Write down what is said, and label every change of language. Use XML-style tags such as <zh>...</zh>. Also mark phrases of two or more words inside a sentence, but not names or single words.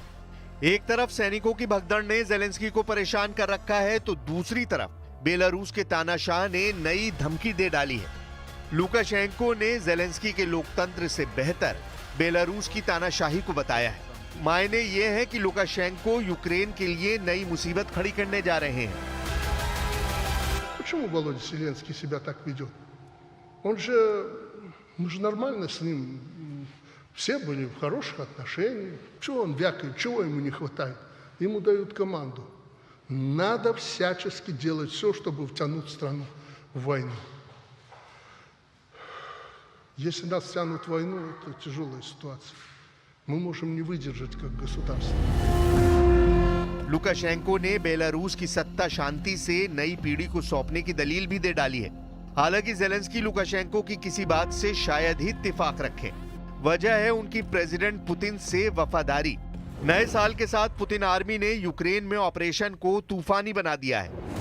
<hi>एक तरफ सैनिकों की भगदड़ ने जेलेंस्की को परेशान कर रखा है, तो दूसरी तरफ बेलारूस के तानाशाह ने नई धमकी दे डाली है। लुकाशेंको ने जेलेंस्की के लोकतंत्र से बेहतर बेलारूस की तानाशाही को बताया है। मायने ये है कि लुकाशेंको यूक्रेन के लिए नई मुसीबत खड़ी करने जा रहे हैं।</hi> <ru>Почему Володя Зеленский себя так ведет? Мы же нормально с ним, все были в хороших отношениях. Чего он вякает, чего ему не хватает? Ему дают команду. Надо всячески делать все, чтобы втянуть страну в войну. Если нас втянут в войну, это тяжелая ситуация. Мы можем не выдержать как государство.</ru> <hi>लुकाशेंको ने बेलारूस की सत्ता शांति से नई पीढ़ी को सौंपने की दलील भी दे डाली है। हालांकि जेलेंस्की लुकाशेंको की किसी बात से शायद ही इत्तेफाक रखें। वजह है उनकी प्रेसिडेंट पुतिन से वफादारी। नए साल के साथ पुतिन आर्मी ने यूक्रेन में ऑपरेशन को तूफानी बना दिया है।</hi>